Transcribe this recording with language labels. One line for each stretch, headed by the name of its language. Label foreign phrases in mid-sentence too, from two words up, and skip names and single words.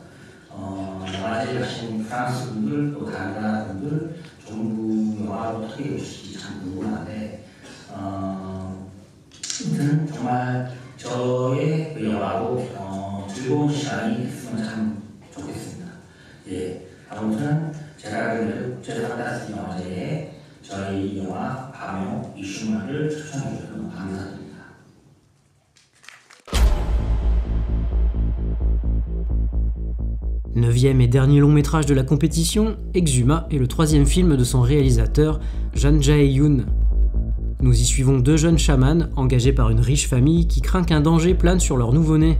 Korean: 영화제 하신 프랑스 분들 또 다른 나라 분들 전부 영화로 어떻게 오실지 참 궁금한데 아무튼 정말 저의 그 영화로 즐거운 시간이 됐으면 참 좋겠습니다. 예, 아무튼 제가 알기로 국제 판타지 영화제에 저희 영화 파묘 이슈만을 추천해 주셔서 너무 감사드립니다.
French: Neuvième et dernier long métrage de la compétition, Exuma est le troisième film de son réalisateur, Jang Jae-yoon. Nous y suivons deux jeunes chamans engagés par une riche famille qui craint qu'un danger plane sur leur nouveau-né.